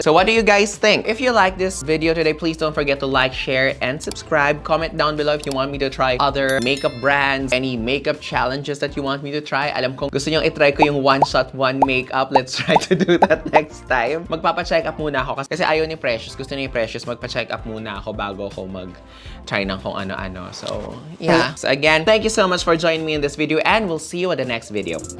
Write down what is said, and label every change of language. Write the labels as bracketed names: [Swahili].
[English] So what do you guys think? If you like this video today, please don't forget to like, share, and subscribe. Comment down below if you want me to try other makeup brands, any makeup challenges that you want me to try. [Filipino] Alam kong gusto nyong itry ko yung [English] one shot, one makeup. Let's try to do that next time. [Filipino] Magpapa-check up muna ako kasi ayaw ni Precious. Gusto ni Precious magpa-check up muna ako bago ako mag-try ng kung ano-ano. [English] So, yeah. So again, thank you so much for joining me in this video and we'll see you in the next video.